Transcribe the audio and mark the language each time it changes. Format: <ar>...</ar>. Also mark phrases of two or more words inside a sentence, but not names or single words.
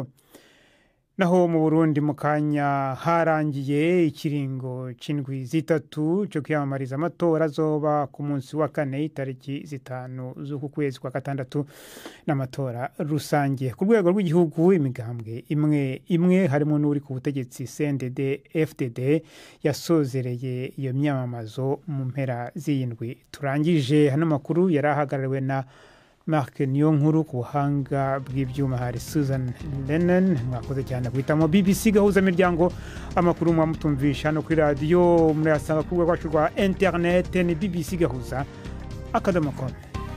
<rn>Naho mu Burundi mu kanya harangiye ikiringo c'indwi zitatu cyo kwiyamamariza amatora azoba ku munsi wa 4 tariki 5 z'uku kwezi kwa gatandatu n'amatora rusange ku rwego rw'igihugu. Imigambwe imwe harimo n'uri ku butegetsi CNDD FDD yasozereye iyo myamamazo mu mpera z'indwi turangije. Hano makuru yarahagarariwe na Mark Niyonkuru, ku buhanga bw'ibyuma hari Susan Lennon. Mwakoze cyane guhitamo BBC gahuza miryango. Amakuru mwamutumvisha no kuri radio murasanga ku rwego rwa internet ni BBC gahuza akadomo.com.</rn>